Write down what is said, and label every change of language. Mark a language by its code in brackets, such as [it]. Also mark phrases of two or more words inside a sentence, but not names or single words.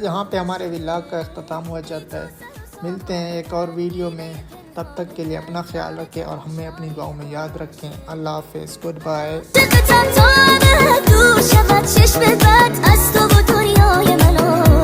[hi] पे हमारे व्लॉग का अख्ताम हो जाता है। मिलते हैं एक और वीडियो में, तब तक के लिए अपना ख्याल रखें और हमें अपनी दुआओं में याद रखें। अल्लाह हाफिज़, [en] good bye. [fa] دور شود چشم بد از تو و دنیای منو